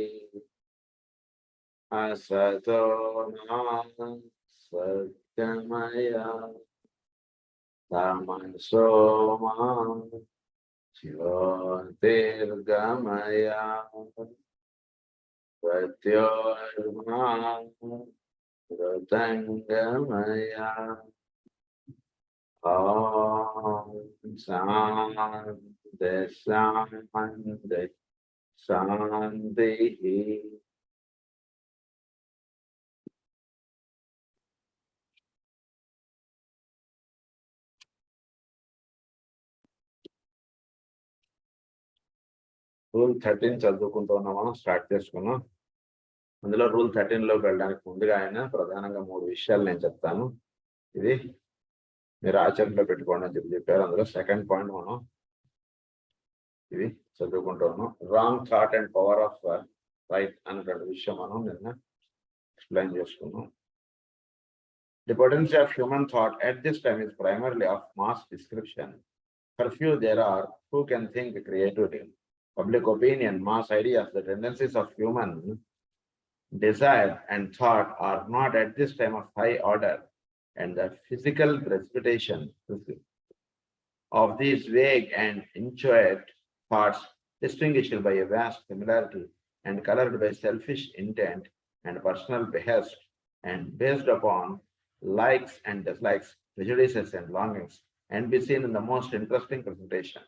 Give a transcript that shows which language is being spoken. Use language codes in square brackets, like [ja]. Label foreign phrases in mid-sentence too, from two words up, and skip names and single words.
[sa] असतो मा सत्यमय तमसो मा ज्योतिर्गमय मृत्योर्मा मृतङ्गमय। ॐ शान्ति शान्ति शान्तिः। [te] రూల్ 13 చదువుకుంటూ ఉన్నాం, స్టార్ట్ చేసుకున్నాం. అందులో రూల్ 13 లోకి వెళ్ళడానికి ముందుగా ఆయన ప్రధానంగా 3 విషయాలు నేను చెప్తాను. ఇది మీరు ఆచరణలో పెట్టుకోండి అని చెప్పారు. అందులో సెకండ్ పాయింట్ మనం ఇది చదువుకుంటూ ఉన్నాం. [en] wrong thought and power of right [te] అనేటువంటి విషయం మనం నిన్న ఎక్స్ప్లెయిన్ చేసుకున్నాం. [en] The potency of human thought at this time is primarily of mass description. For few there are who can think creatively. Public opinion, mass ideas, the tendencies of human desire and thought are not at this time of high order, and the physical precipitation of these vague and inchoate thoughts, distinguished by a vast similarity and colored by selfish intent and personal behest, and based upon likes and dislikes, prejudices and longings, and be seen in the most interesting presentation.